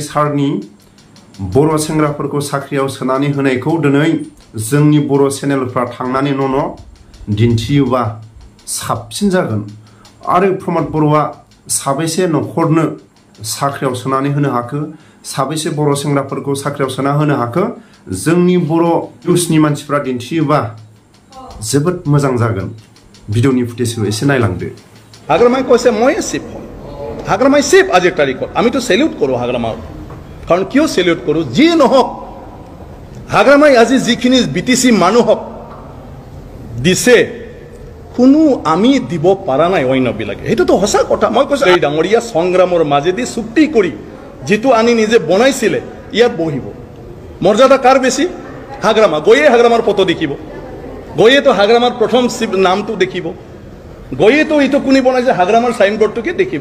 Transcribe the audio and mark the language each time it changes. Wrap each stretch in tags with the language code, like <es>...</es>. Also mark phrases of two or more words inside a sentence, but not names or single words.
<brx>सारनि बर' सेंग्राफोरखौ साख्रियाव सोनानै होनायखौ दिनै जोंनि बर' चेनेलफ्रा थांनानै न' दिन्थियोबा साबसिन जागोन आरो प्रमद बर'आ साबैसे नखरनो साख्रियाव सोनानै होनो हाखो साबैसे बर' सेंग्राफोरखौ साख्रियाव सोना होनो हाखो जोंनि बर' निउजनि मानसिफ्रा दिन्थियोबा जोबोद मोजां जागोन भिडिअनि फुटेजखौ एसे नायलांदो</brx> <as>हाग्रामाই কইছে মই চিপ হাগ্রামাই চিপ আজির তারিখ আমি তো সেলিউট করব হাগ্রামা কারণ কিয় সেলিউট করো যি নহক হাগ্রামাই আজি যিখিনি বিটিসি মানুহক দিছে কোনো আমি দিব পাৰা নাই অন্যবিলাকে এইটোতো সঁচা কথা মই কৈছো এই ডাঙৰীয়া সংগ্ৰামৰ মাজেদি চুক্তি কৰি যেটো আনি নিজে বনাইছিলে ইয়াত বহিব মৰ্যাদা কাৰ বেছি হাগ্ৰামা গয়ে হাগ্ৰামাৰ ফটো দেখিব গয়ে তো হাগ্ৰামাৰ প্ৰথম নামটো দেখিব গয়ে তো এইটো কোনি বনাইছে হাগ্ৰামাৰ সাইনবোৰ্ডটোকে দেখিব</as>